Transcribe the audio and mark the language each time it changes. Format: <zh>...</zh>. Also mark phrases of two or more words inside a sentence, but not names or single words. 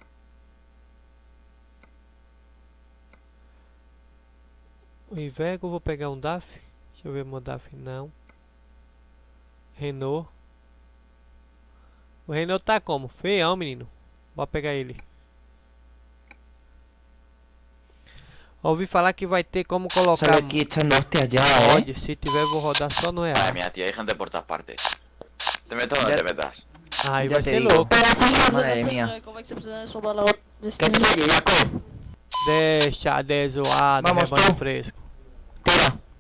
<pt>O Iveco, vou pegar um DAF. Deixa eu ver meu DAF, não. Renault. O Renault tá como? Feião, menino. Bora pegar ele. Ouvi falar que vai ter como colocar</pt> <es>Sale aquí echando hostias ya,</es> <pt>mod. Se tiver, vou rodar só no real.</pt> <es>Madre mía, tío, hay gente por todas partes. Te metas o no Ya- te metas. Aí</es> <pt>Já vai</pt> <es>te</es> <pt>ser</pt> <es>digo.</es> <pt>louco.</pt> <es>Madre mía.</es> <pt>Como é que você precisa salvar lá</pt> <es>¿Qué trae, Jacob?</es> <pt>Deixa de zoado,</pt> <es>Vamos,</es> <pt>rebanho</pt> <es>tú.</es> <pt>fresco. Tira.</pt>